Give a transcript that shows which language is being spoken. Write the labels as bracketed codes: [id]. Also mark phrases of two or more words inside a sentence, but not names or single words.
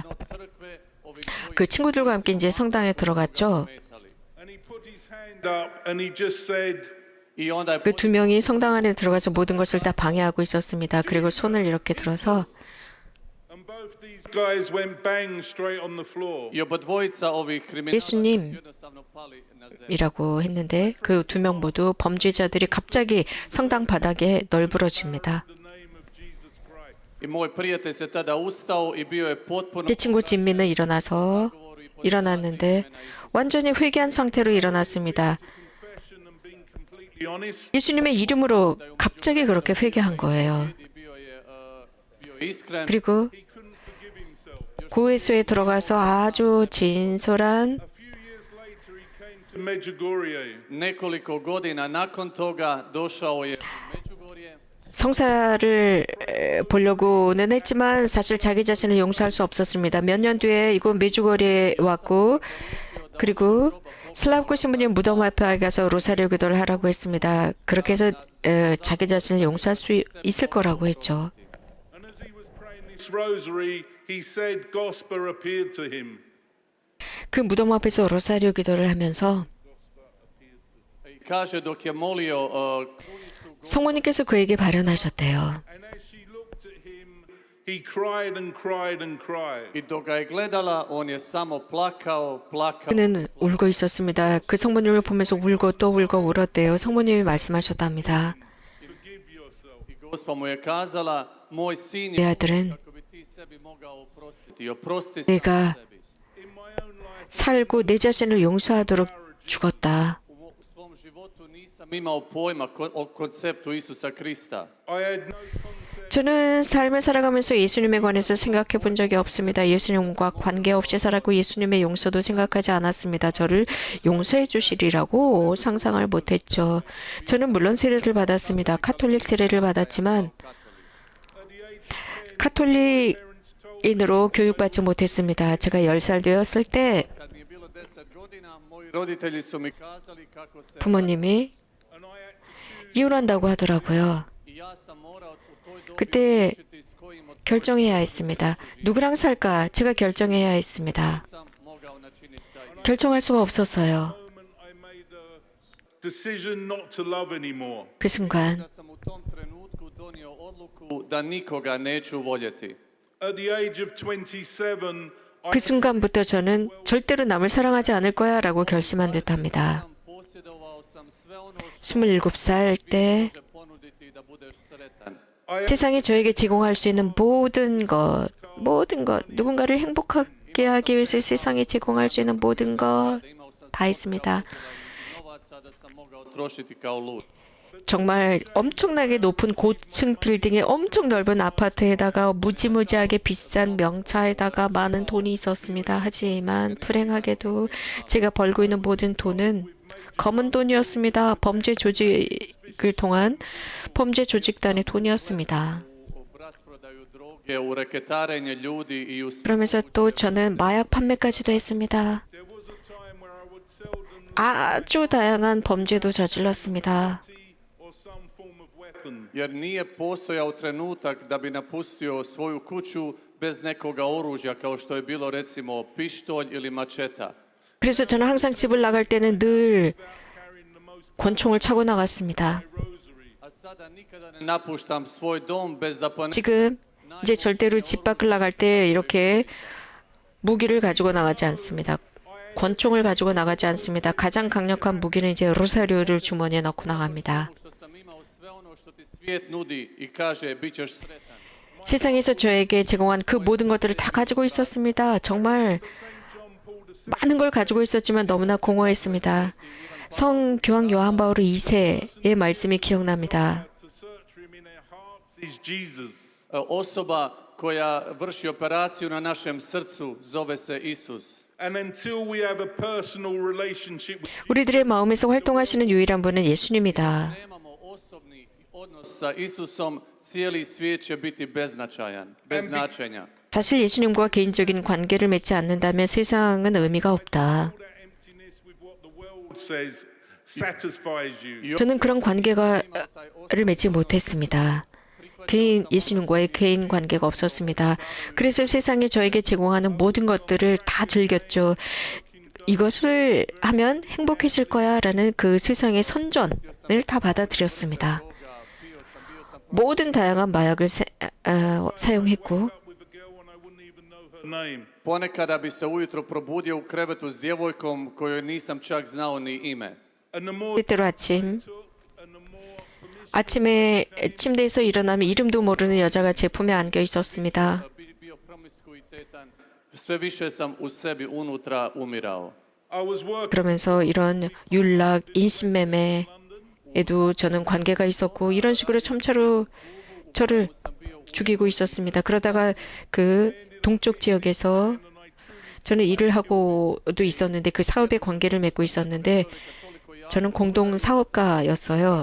[hr] crkve, ovi [ko] 그 친구들과 함께 이제 성당에 들어갔죠. [hr] metali. [en] And he put his hand up and he just said, [hr] I onda je [ko] 그 두 명이 성당 안에 들어가서 모든 것을 다 방해하고 있었습니다. 그리고 손을 이렇게 들어서 [en] and both these guys went bang straight on the floor. [hr] i obodvojica ovih kriminalaca [ko] 예수님. [hr] su jednostavno pali na zemlju. [ko] 이라고 했는데 그 두 명 모두 범죄자들이 갑자기 성당 바닥에 널브러집니다. [en] The name of Jesus Christ. [hr] I moj prijatelj se tada ustao i bio je potpuno [ko] 제 친구 진미는 일어났는데 완전히 회개한 상태로 일어났습니다. [en] Confession and being completely honest. [ko] 예수님의 이름으로 갑자기 그렇게 회개한 거예요. [hr] i bio je iskren. [ko] 그리고 [en] He couldn't forgive himself. [ko] 고해소에 들어가서 아주 진솔한 [en] A few years later, he came to Medjugorje. [hr] Nekoliko godina nakon toga došao je u Međugorje. [ko] 성사를 보려고는 했지만 사실 자기 자신을 용서할 수 없었습니다. 몇 년 뒤에 이곳 메주거리에 왔고 그리고 슬라브코 신부님 무덤 앞에 가서 로사리오 기도를 하라고 했습니다. 그렇게 해서 자기 자신을 용서할 수 있을 거라고 했죠. [en] And as he was praying this rosary, he said gospel appeared to him. [ko] 그 무덤 앞에서 로사리오 기도를 하면서 [hr] I kaže dok je molio [ko] 성모님께서 그에게 발현하셨대요. [en] And as she looked at him, he cried and cried and cried. [hr] i dok ga je gledala, on je samo plakao. [ko] 그는 울고 있었습니다. 그 성모님을 보면서 울고 또 울고 울었대요. 성모님이 말씀하셨답니다. [en] Forgive yourself. [hr] I Gospa mu je kazala, moj sin [ko] 내 [hr] je [ko] 아들은 [hr] kako bi ti sebi mogao oprostiti. Oprosti [ko] 내가 [hr] sam sebi. [ko] 살고 내 자신을 용서하도록 죽었다. [hr] U svom životu nisam imao pojma o konceptu Isusa Krista. [en] I had no concept. [ko] 저는 삶을 살아가면서 예수님에 관해서 생각해 본 적이 없습니다. 예수님과 관계없이 살았고 예수님의 용서도 생각하지 않았습니다. 저를 용서해 주시리라고 상상을 못했죠. 저는 물론 세례를 받았습니다. 카톨릭 세례를 받았지만 카톨릭인으로 교육받지 못했습니다. 제가 10살 되었을 때 [hr] Kad mi je bilo 10 godina, moji roditelji su mi kazali kako se [ko] 부모님이 이혼한다고 하더라고요. [hr] i ja sam morao u toj dobi [ko] 그때 [hr] odlučiti s kojim od [ko] 결정해야 했습니다. 누구랑 살까? 제가 결정해야 했습니다. [hr] sam mogao načiniti taj. [ko] 결정할 수가 없었어요. [en] Moment I made a decision not to love anymore. [ko] 그 순간 [hr] Da sam u tom trenutku donio odluku da nikoga neću voljeti. [en] At the age of 27, [ko] 그 순간부터 저는 절대로 남을 사랑하지 않을 거야 라고 결심한 듯합니다. [hr] Posjedovao sam sve ono što [ko] 27살 때 [hr] može ponuditi da budeš sretan. [ko] 세상이 저에게 제공할 수 있는 모든 것, 누군가를 행복하게 하기 위해서 세상이 제공할 수 있는 모든 것 [hr] Imao sam [ko] 다 있습니다. [hr] novaca da sam mogao trošiti kao lud. [ko] 정말 엄청나게 높은 고층 빌딩에 엄청 넓은 아파트에다가 무지무지하게 비싼 명차에다가 많은 돈이 있었습니다. 하지만 불행하게도 제가 벌고 있는 모든 돈은 검은 돈이었습니다. 범죄 조직을 통한 범죄 조직단의 돈이었습니다. [hr] U rasprodaju droge, u reketarenje ljudi i u sve [ko] 그러면서 또 저는 마약 판매까지도 했습니다. [en] there was a time where I would seldom [ko] 아주 다양한 범죄도 저질렀습니다. [en] or some form of weapon. [hr] jer nije postojao trenutak da bi napustio svoju kuću bez nekoga oružja kao što je bilo recimo pištolj ili mačeta. [ko] 그래서 저는 항상 집을 나갈 때는 늘 권총을 차고 나갔습니다. [hr] A sada nikada ne napuštam svoj dom bez da ponesem [ko] 지금 이제 절대로 집 밖을 나갈 때 이렇게 무기를 가지고 나가지 않습니다. 권총을 가지고 나가지 않습니다. 가장 강력한 무기는 이제 로사리오를 주머니에 넣고 나갑니다. [hr] što sam imao sve ono što ti svijet nudi i kaže bit ćeš sretan. [ko] 세상에서 저에게 제공한 그 모든 것들을 다 가지고 있었습니다. 정말 많은 걸 가지고 있었지만 너무나 공허했습니다. 성 교황 요한 바오로 2세의 말씀이 기억납니다. [en] To search for him in our hearts is Jesus. [hr] Osoba koja vrši operaciju na našem srcu zove se Isus. [en] And until we have a personal relationship with [ko] 우리들의 마음에서 활동하시는 유일한 분은 예수님이다. [hr] Nemamo osobni odnos sa Isusom, cijeli svijet će biti beznačajan, bez značenja. [ko] 사실 예수님과 개인적인 관계를 맺지 않는다면 세상은 의미가 없다. [en] that emptiness with what the world says satisfies you. [ko] 저는 그런 관계를 맺지 못했습니다. 예수님과의 개인 관계가 없었습니다. 그래서 세상이 저에게 제공하는 모든 것들을 다 즐겼죠. 이것을 하면 행복해질 거야 라는 그 세상의 선전을 다 받아들였습니다. 모든 다양한 마약을 사용했고 [en] With a girl when I wouldn't even know her name. [hr] Ponekada bi se ujutro probudio u krevetu s djevojkom kojoj nisam čak znao ni ime. [en] And the more [ko] 때때로 아침 [en] took and the more permission [ko] 아침에 침대에서 일어나면 이름도 모르는 여자가 제 품에 안겨 있었습니다. [hr] Bio promiskuitetan, sve više sam u sebi unutra umirao. [en] I was working [ko] 그러면서 이런 윤락, 인신매매에도 저는 관계가 있었고 이런 식으로 점차로 저를 죽이고 있었습니다. 그러다가 그 동쪽 지역에서 저는 일을 하고도 있었는데 그 사업에 관계를 맺고 있었는데 저는 공동 사업가였어요.